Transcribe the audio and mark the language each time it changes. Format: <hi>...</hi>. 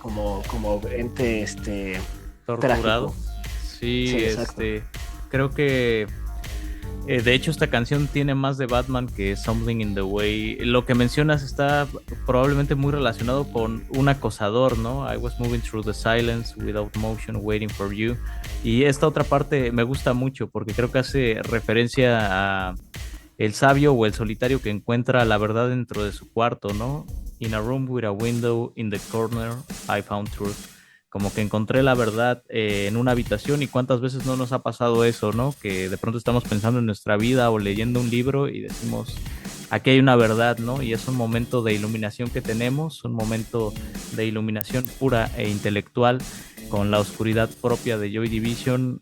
<es>Como ente Torturado. trágico. Sí, Sí, exacto. creo que de hecho esta canción tiene más de Batman que Something in the Way. Lo que mencionas está probablemente muy relacionado con un acosador, ¿no?</es> <en>I was moving through the silence without motion, waiting for you.</en> <es>Y esta otra parte me gusta mucho porque creo que hace referencia a el sabio o el solitario que encuentra la verdad dentro de su cuarto, ¿no?</es> <en>In a room with a window in the corner, I found truth.</en> <es>Como que encontré la verdad en una habitación y cuántas veces no nos ha pasado eso, ¿no? Que de pronto estamos pensando en nuestra vida o leyendo un libro y decimos, aquí hay una verdad, ¿no? Y es un momento de iluminación que tenemos, un momento de iluminación pura e intelectual con la oscuridad propia de Joy Division.</es>